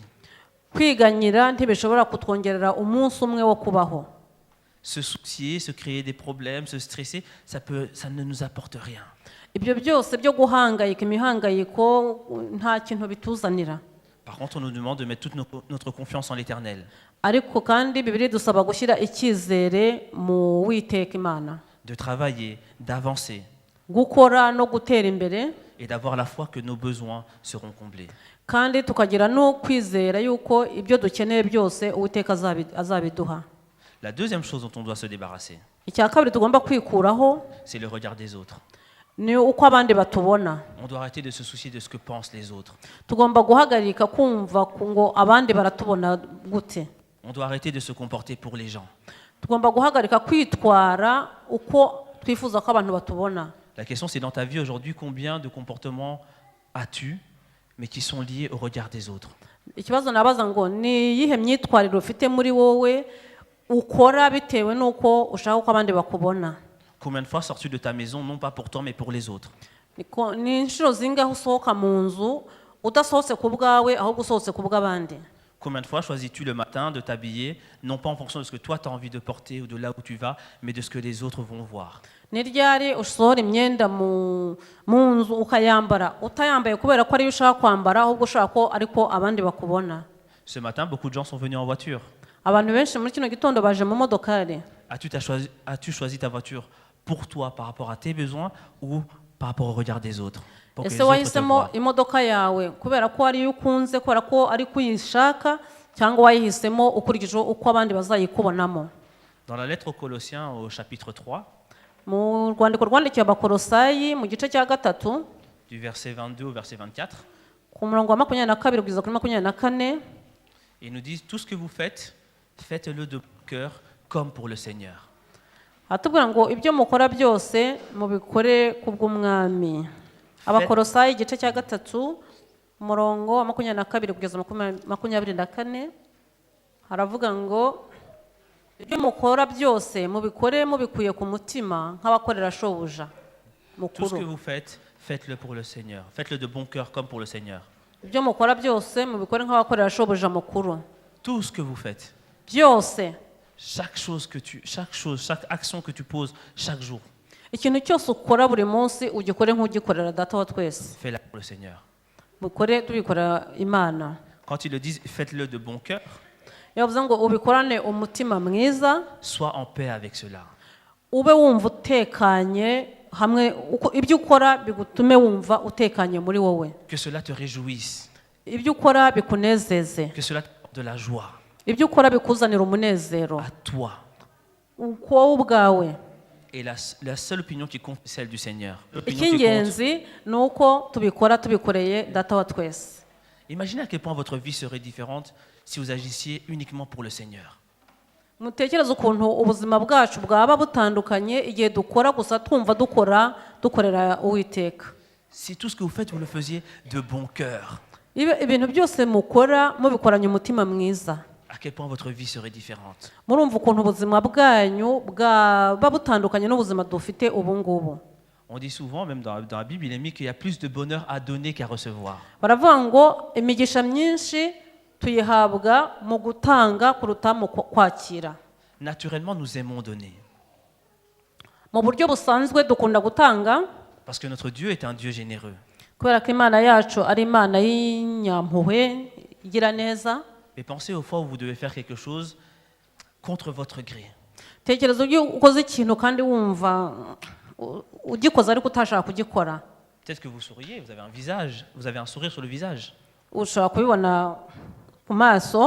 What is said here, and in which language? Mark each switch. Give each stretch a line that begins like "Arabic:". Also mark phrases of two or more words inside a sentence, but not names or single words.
Kinyarwanda: kwiganyira ntibishobora kutwongerera umunsi umwe wo kubaho.
French: Se soucier, se créer des problèmes, se stresser, ça ne nous apporte rien.
Kinyarwanda: Ibyo byose byo guhangayika imihangayiko nta kintu bituzanira.
French: Par contre, on nous demande de mettre toute notre confiance en l'Éternel,
Kinyarwanda: Ariko kandi Bibiliya dusaba gushyira icyizere mu Uwiteka Imana,
French: de travailler, d'avancer
Kinyarwanda: gukora no gutera imbere,
French: et d'avoir la foi que nos besoins seront comblés.
Kinyarwanda: kandi tukagira no kwizera yuko ibyo dukeneye byose Uwiteka azabiduha.
French: La deuxième chose dont on doit se débarrasser,
Kinyarwanda: Icya kabiri tugomba kwikuraho
French: c'est le regard des autres.
Kinyarwanda: ni uko abandi batubona.
French: On doit arrêter de se soucier de ce que pensent les autres.
Kinyarwanda: Tugomba guhagarika kumva ngo abandi baratubona gute.
French: On doit arrêter de se comporter pour les gens.
Kinyarwanda: Tugomba guhagarika kwitwara uko twifuza ko abantu batubona.
French: La question, c'est dans ta vie aujourd'hui, combien de comportements as-tu, mais qui sont liés au regard des autres?
Kinyarwanda: Ikibazo nabaza ngo ni iyihe myitwarire ufite muri wowe ukora bitewe n'uko ushaka ko abandi bakubona.
French: Combien de fois sors-tu de ta maison, non pas pour toi, mais pour les autres?
Kinyarwanda: Ni inshuro zingahe usohoka mu nzu udasohotse ku bwawe ahubwo usohotse ku bw'abandi.
French: Combien de fois choisis-tu le matin de t'habiller, non pas en fonction de ce que toi tu as envie de porter ou de là où tu vas, mais de ce que les autres vont voir?
Kinyarwanda: Ni ryari usohora imyenda mu nzu ukayambara utayambaye kubera ko ariyo ushaka kwambara ahubwo ushaka ko ariko abandi bakubona.
French: Ce matin, beaucoup de gens sont venus en voiture.
Kinyarwanda: Abantu benshi muri kino gitondo baje mu modokari.
French: As-tu choisi ta voiture pour toi, par rapport à tes besoins ou par rapport au regard des autres? Pour que les
Kinyarwanda: Ese
French: autres te
Kinyarwanda: wahisemo
French: voient.
Kinyarwanda: imodoka yawe kubera ko ariyo ukunze, kubera ko ari kuyishaka, cyangwa wayihisemo ukurikije uko abandi bazayikubonamo?
French: Dans la lettre aux Colossiens au chapitre 3,
Kinyarwanda: Mu rwandiko rwandikiwe Abakolosayi mu gice cya 3
French: du verset 22 au verset 24,
Kinyarwanda: ku murongo wa 22 kugeza kuri 24,
French: il nous dit: tout ce que vous faites, faites-le de cœur comme pour le Seigneur.
Kinyarwanda: atubwira ngo ibyo mukora byose mubikore kubw'umwami. Abakolosayi igice cya 3 umurongo wa 22 kugeza 24 haravuga ngo ibyo mukora byose mubikore mubikuye ku mutima nk'abakorera shobuja
French: Tout ce que
Kinyarwanda: mukuru.
French: vous faites, faites-le pour le Seigneur. Faites-le de bon cœur comme pour le Seigneur.
Kinyarwanda: Ibyo mukora byose mubikore nk'abakorera shobuja mukuru.
French: Tout ce que vous faites,
Kinyarwanda: Byose,
French: chaque action que tu poses chaque jour,
Kinyarwanda: ikintu cyose ukora buri munsi ugikore nk'ugikorera data wa twese.
French: fais-le pour le Seigneur.
Kinyarwanda: Bukore tubikorera Imana.
French: Quand ils le disent, faites-le de bon cœur,
Kinyarwanda: Yavuze ngo ubikorane umutima mwiza,
French: sois en paix avec cela.
Kinyarwanda: ube wumva utekanye hamwe, ibyo ukora bigutume wumva utekanye muri wowe.
French: Que cela te réjouisse,
Kinyarwanda: Ibyo ukora bikunezeze,
French: que cela te porte de la joie
Kinyarwanda: ibyo ukora bikuzanira umunezero
French: à toi.
Kinyarwanda: wowe ubwawe.
French: Et la seule opinion qui compte, c'est celle du Seigneur. L'opinion qui compte.
Kinyarwanda: icy'ingenzi ni uko tubikora tubikoreye data wa twese.
French: Imaginez à quel point votre vie serait différente si vous agissiez uniquement pour le Seigneur.
Kinyarwanda: mutekereze ukuntu ubuzima bwacu bwaba butandukanye igihe dukora gusa twumva dukorera uwiteka.
French: Si tout ce que vous faites, vous le faisiez de bon cœur,
Kinyarwanda: ibintu byose mukora mubikoranye umutima mwiza,
French: à quel point votre vie serait différente.
Kinyarwanda: murumva ukuntu ubuzima bwanyu bwaba butandukanye n'ubuzima dufite ubu ngubu.
French: On dit souvent, même dans la Bible, il est mis qu'il y a plus de bonheur à donner qu'à recevoir.
Kinyarwanda: baravuga ngo imigisha myinshi tuyihabwa mu gutanga kuruta mu kwakira.
French: Naturellement, nous aimons donner.
Kinyarwanda: mu buryo busanzwe dukunda gutanga
French: Parce que notre Dieu est un Dieu généreux.
Kinyarwanda: kubera ko imana yacu ari imana y'inyampuhwe igira neza.
French: Mais pensez aux fois où vous devez faire quelque chose contre votre gré.
Kinyarwanda: tekereza iyo ukoze ikintu kandi wumva ugikoze ariko utashaka kugikora.
French: Peut-être que vous souriez, vous avez un visage, vous avez un sourire sur le visage.
Kinyarwanda: ushobora kubibona ku maso,